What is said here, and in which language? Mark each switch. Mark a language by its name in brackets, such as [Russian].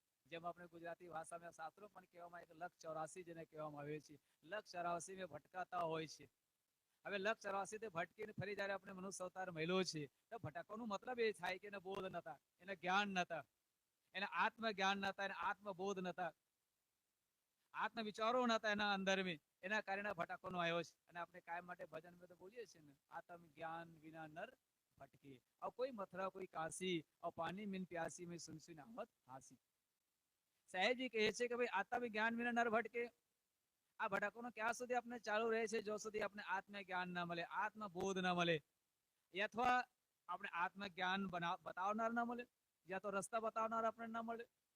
[Gujarati] જેમ આપણે ગુજરાતી ભાષામાં શાસ્ત્રો પણ કહેવામાં આવે કે લખ 84 જેને કહેવામાં આવે છે, લખ 84 में ભટકાતા હોય છે. હવે લખ 84 થી ભટકીને ફરી જયારે આપણે મનુષ્ય અવતાર મળ્યો છે, તો ભટકવાનો મતલબ એ થાય કે એને બોધ નતા, એને જ્ઞાન નતા, એને આત્મ જ્ઞાન નતા, એને આત્મબોધ નતા, આત્મ વિચારો નતા એના અંદર में, એના કારણે ભટકવાનો આવ્યો છે. અને આપણે કાયમ માટે ભજન में તો બોલીએ છીએ ને, આત્મ જ્ઞાન વિના નર ભટકે, [Hindi] और कोई मथुरा कोई काशी, और पानी मिन प्यासी में सुन सुन आवत हासी. [Gujarati] સાહેબ જી કહે છે કે ભાઈ આત્મ જ્ઞાન વિના નર ભટકે. આ ભટકવાનો ક્યાં સુધી આપણે ચાલુ રહે છે? જો સુધી આપણે આત્મ જ્ઞાન ના મળે, આત્મબોધ ના મળે, અથવા આપણે આત્મ જ્ઞાન બતાવનાર ના મળે, યા તો રસ્તા બતાવનાર આપણે ના મળે.